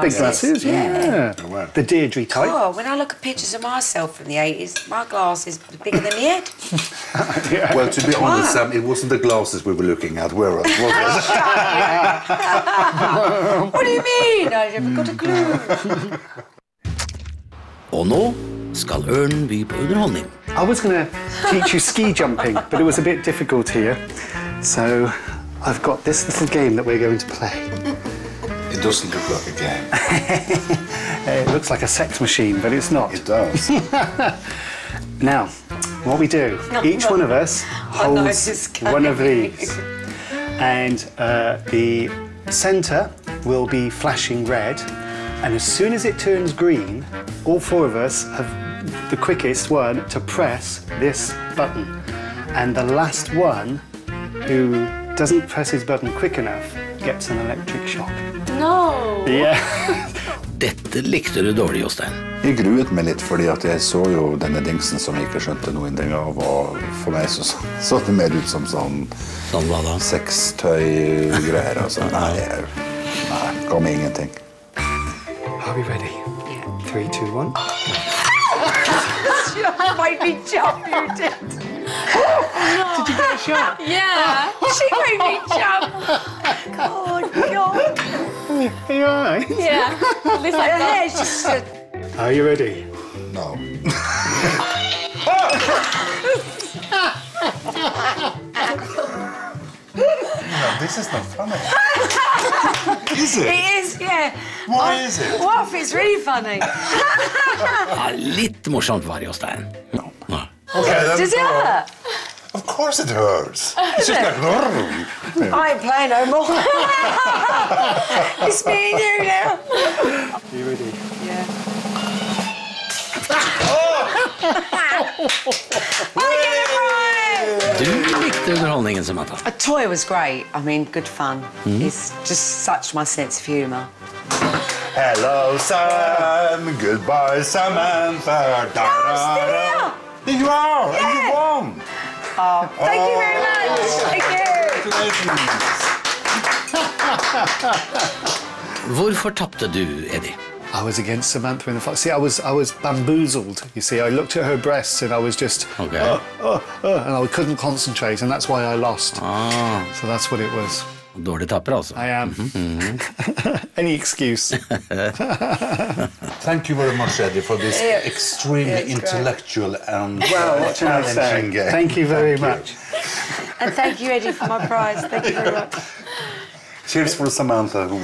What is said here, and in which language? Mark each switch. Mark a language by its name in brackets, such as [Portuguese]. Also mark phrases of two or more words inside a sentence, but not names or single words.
[English] The big glasses, yeah. They were. The Deirdre type. Oh, when I look at pictures of myself from the 80s, my glasses are bigger than my head. Well, to be honest, Sam, it wasn't the glasses we were looking at, were it? Was it? What do you mean? I haven't got a clue. [Norwegian] Og nå skal Ørn by på underholdning. [English] I was going to teach you ski jumping, but it was a bit difficult here. So I've got this little game that we're going to play. It doesn't look like a game. It looks like a sex machine, but it's not. It does. Now, what we do, each one of us holds this one of these. And the centre will be flashing red. And as soon as it turns green, all four of us have the quickest one to press this button. And the last one who doesn't press his button quick enough gets an electric shock. No! Yeah. [Norwegian] Dette likte du dårlig, Jostein. Jeg gruet meg litt, fordi at jeg så jo denne dingsen som jeg ikke skjønte noen ting av, og for meg så det mer ut som sånn Sånn hva da? sextøy-greier, altså. Nei, ga meg ingenting. [English] Are we ready? Yeah. 3, 2, 1. You made me jump, you did. Did you get a shot? Yeah! She made me jump. Oh, God. Are you all right? Yeah! At least I Her thought. hair's just... Are you ready? No. No, this is not funny. Is it? It is, yeah. Why is it? What if it's really funny? [Norwegian] Ja, litt morsomt var det, Jostein. [English] No. [Norwegian] Ja. [English] Okay, then Does it hurt? Of course it hurts. It's just like... I ain't playing no more. It's me and you now. Are you ready? Yeah. [Norwegian] Du likte underholdningen, Samantha. [English] A toy was great. I mean, good fun. It's just such my sense of humour. Hello, Sam. Goodbye, Samantha. Da, I'm still here. There you are, and you won. Oh, thank you very much. Thank you. Congratulations. [Norwegian] Hvorfor tappte du, Eddie? [English] I was against Samantha in the fight. See, I was bamboozled. You see, I looked at her breasts and I was just, Okay. and I couldn't concentrate, and that's why I lost. Ah, So that's what it was. [Norwegian] dårlig tapper, altså. [English] I am. Any excuse. Thank you very much, Eddie, for this extremely it's great. intellectual and What can I say? challenging game. Thank you very much. And thank you, Eddie, for my prize. Thank you very much. Cheers for Samantha, who won.